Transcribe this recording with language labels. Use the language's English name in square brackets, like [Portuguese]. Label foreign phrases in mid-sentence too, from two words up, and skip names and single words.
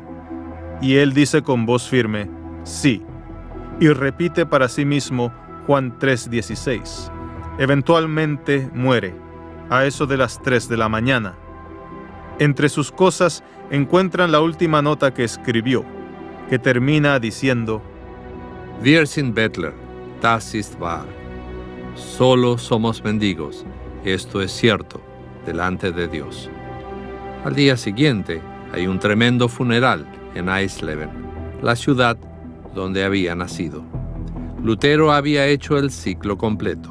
[Spanish] Y él dice con voz firme: sí. Y repite para sí mismo Juan 3:16. Eventualmente muere, a eso de las 3 de la mañana. Entre sus cosas encuentran la última nota que escribió, que termina diciendo: [German] Wir sind Bettler, das ist wahr. [Spanish] Solo somos mendigos, esto es cierto, delante de Dios. Al día siguiente hay un tremendo funeral en Eisleben, la ciudad donde había nacido. Lutero había hecho el ciclo completo.